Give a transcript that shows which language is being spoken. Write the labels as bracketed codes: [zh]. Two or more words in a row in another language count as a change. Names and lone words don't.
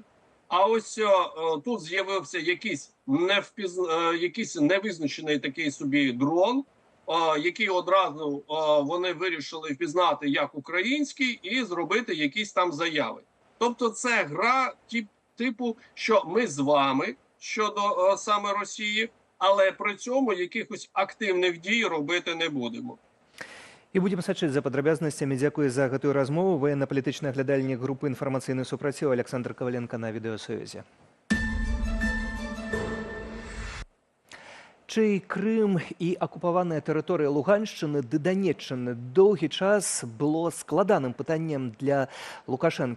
[uk] А ось тут з'явився якийсь невизначений такий собі дрон, який одразу вони вирішили впізнати як український і зробити якісь там заяви. Тобто це гра типу, що ми з вами щодо саме Росії, але при цьому якихось активних дій робити не будемо. [be] І будем сачыць за падрабязнасцямі. Дзякуй за гэтую размову. Военно-палітычны аглядальнік групы «Інфармацыйны супраціў» Александр Коваленко на відэасувязі. Чый Крым і акупаваная тэрыторыя Луганшчыны ды Данеччыны доўгі час было складаным пытаннем для Лукашэнкі.